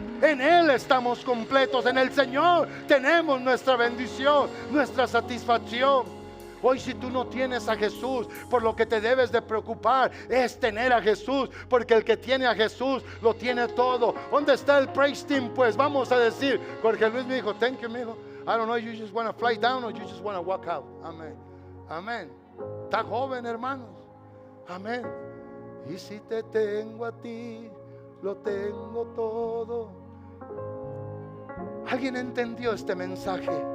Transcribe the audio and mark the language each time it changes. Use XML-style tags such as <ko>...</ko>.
<es>En Él estamos completos, en el Señor tenemos nuestra bendición, nuestra satisfacción. Hoy si tú no tienes a Jesús, por lo que te debes de preocupar es tener a Jesús, porque el que tiene a Jesús lo tiene todo. ¿Dónde está el praise team? Pues vamos a decir, Jorge Luis me dijo,</es> <en>thank you,</en> <es>me dijo.</es> <en>I don't know, you just want to fly down or you just want to walk out.</en> <es>Amén. Amén. Está joven, hermanos. Amén. Y si te tengo a ti, lo tengo todo. ¿Alguien entendió este mensaje?</es>